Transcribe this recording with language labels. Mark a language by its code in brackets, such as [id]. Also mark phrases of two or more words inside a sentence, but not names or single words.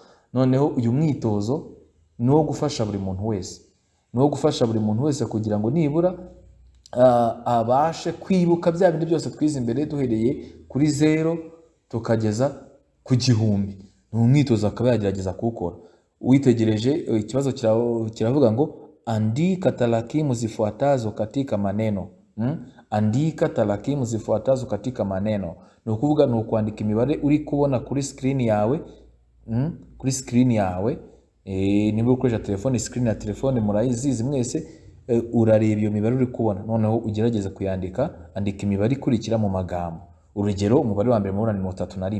[rw] Noneho uyu mwitozo ni wo gufasha buri muntu wese kugira ngo nibura abashe kwibuka bya bindi byose twize imbere duhereye kuri 0 tukageza ku 1000. Ni umwitozo akaba yagerageza kuwukora. Witegereje ikibazo kiravuga ngo [sw] andika tarakimu zifuatazo katika maneno. Andika tarakimu zifuatazo katika maneno. [rw] Ni ukuvuga ni ukwandika imibare uri kubona kuri screen yawe. Niba ukoresha telefone, screen ya telefone murayizizi mwese, urareba iyo mibare uri kubona noneho ugerageza kuyandika. Andika imibare ikurikira mu magambo. Urugero umubare wa mbere mubona ni 31.